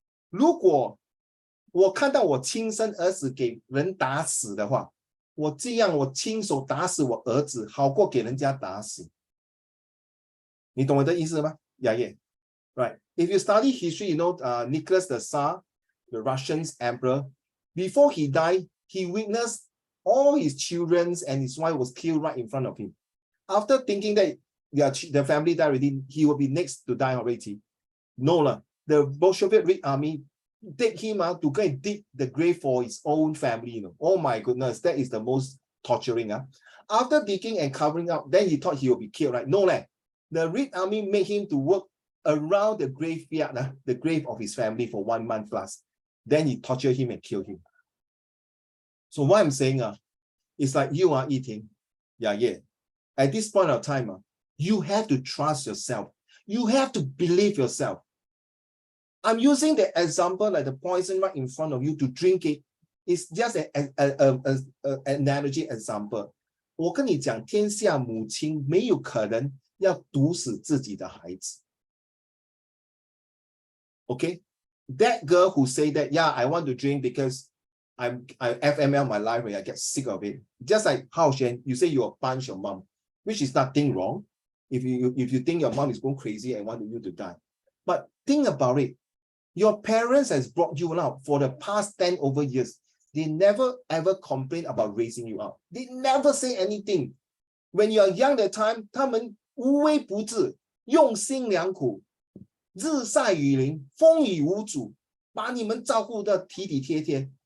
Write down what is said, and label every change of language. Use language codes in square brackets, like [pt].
[zh] 如果我看到我亲生儿子给人打死的话，我这样我亲手打死我儿子，好过给人家打死。你懂我的意思吗？ [en] Yeah. Right. If you study history, you know Nicholas the Tsar, the Russian emperor, before he died, he witnessed all his children and his wife was killed right in front of him. After thinking that the family died already, he will be next to die already. No, the Bolshevik Red Army take him to go and dig the grave for his own family. Oh my goodness, that is the most torturing. After digging and covering up, then he thought he will be killed, right? No, the Red Army made him to work around the graveyard, the grave of his family for 1 month plus. Then he tortured him and killed him. So what I'm saying is like you are eating. Yeah. At this point of time, you have to trust yourself. You have to believe yourself. I'm using the example like the poison right in front of you to drink it It's just an analogy example. [zh] 我跟你讲，天下母亲没有可能要毒死自己的孩子。 [en] Okay, that girl who say that, yeah, I want to drink because I FML my life when I get sick of it. Just like Hao Shen, you say you punch your mom, which is nothing wrong. If you think your mom is going crazy and want you to die, but think about it. Your parents has brought you up for the past 10 over years. They never ever complain about raising you up. They never say anything. When you are young that time, [zh] 他们无微不至，用心良苦，日晒雨淋，风雨无阻，把你们照顾得体体贴贴。